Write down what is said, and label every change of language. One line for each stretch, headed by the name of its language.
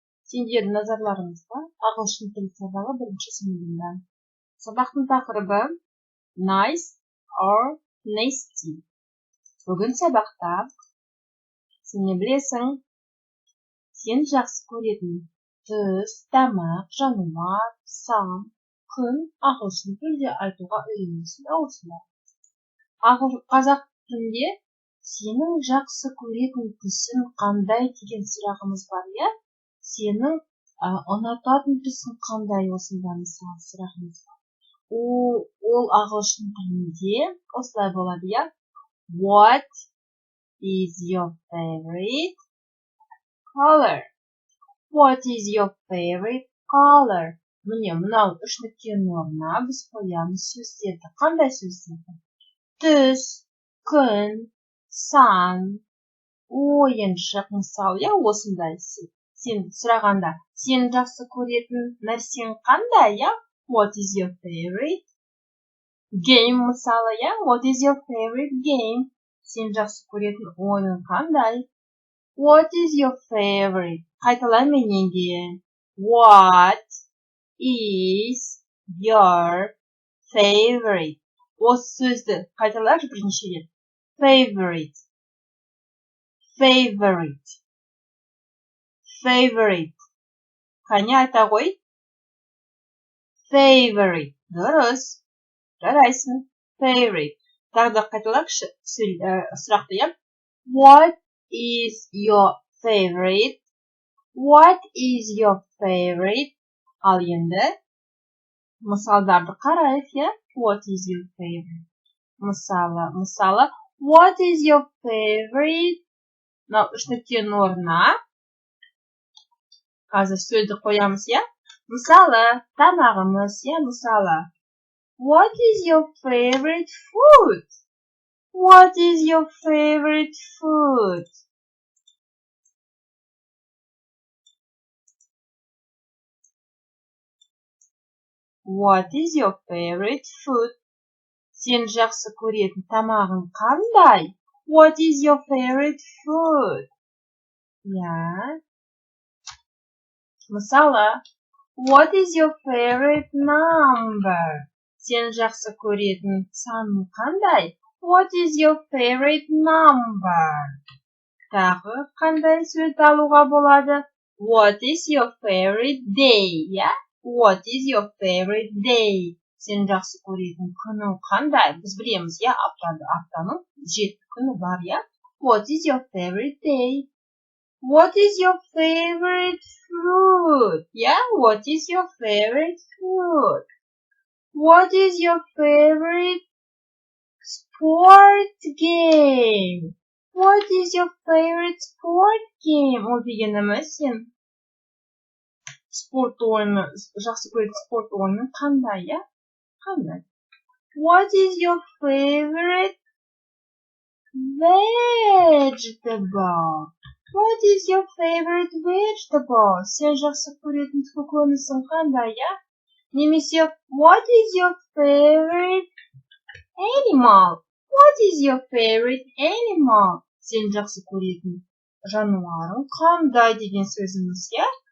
Kazakh: Сендердің назарларыңызға ағылшын тілі сабағы бірінші сыныпында. Сабақтың тақырыбы
English: nice or nasty.
Kazakh: Бүгін сабақта сен не білесің? Сен жақсы көретін түс, тамақ, жануар, сан, күн ағылшын тілде айтуға үйренесің осылай. Қазақ тілінде сенің жақсы көретін түсің қандай деген сұрағымыз бар, иә? Сенің ұнататын түсің қандай осындай мысалы сұрағымыз бар. Ол ағылшын тілінде осылай болады, иә?
English: What is your favorite color? What is your favorite color?
Kazakh: Міне, мынау үш нүктенің орнына біз қоямыз сөздерді. Қандай сөздерді? Түс, күн, сан, ойыншық, мысалы, иә, осындай. Сен сұрағанда, сен жақсы көретін нәрсең қандай, иә?
English: What is your favorite game,
Kazakh: мысалы, иә?
English: What is your favorite game?
Kazakh: Сен жақсы көретін ойын қандай?
English: What is your favorite?
Kazakh: Қайталай менен кейін.
English: What is your favorite?
Kazakh: Осы сөзді қайталайықшы бірнеше рет.
English: Favorite. Favorite. Favorite.
Kazakh: Қане айта ғой?
English: Favorite.
Kazakh: Дұрыс. Жарайсың.
English: Favorite.
Kazakh: Тағы да қайталайықшы сұрақты, иә?
English: What is your favorite? What is your favorite?
Kazakh: Ал енді мысалдарды қарайық, иә?
English: What is your favorite?
Kazakh: Мысалы,
English: what is your favorite?
Kazakh: Мынау үш нүктенің орнына қазір сөзді қоямыз, иә? Мысалы, тамағымыз, иә? Мысалы,
English: what is your favorite food? What is your favorite food? What is your favorite food?
Kazakh: Сен жақсы көретін тамағың қандай?
English: What is your favorite food? Yeah.
Kazakh: Мысалы,
English: what is your favorite number?
Kazakh: Сен жақсы көретін саның қандай?
English: What is your favorite number?
Kazakh: Тағы қандай сөзді алуға болады?
English: What is your favorite day? Yeah? What is your favorite day?
Kazakh: Сен жақсы көретін күнің қандай? Біз білеміз, иә, аптаның 7 күні бар, иә?
English: What is your favorite day? What is your favorite fruit? Yeah? What is your favorite fruit? What is your favorite sport game? What is your favorite sport game?
Kazakh: Ол дегеніміз сен спорт ойыны, жақсы көретін спорт ойыны қандай, иә? Қандай?
English: What is your favorite vegetable? What is your favorite vegetable?
Kazakh: Сен жақсы көретін көкөнісің қандай, иә? Немесе,
English: what is your favorite animal? What is your favorite animal?
Kazakh: Сен жақсы көретін жануарың қандай деген сөзіміз, иә?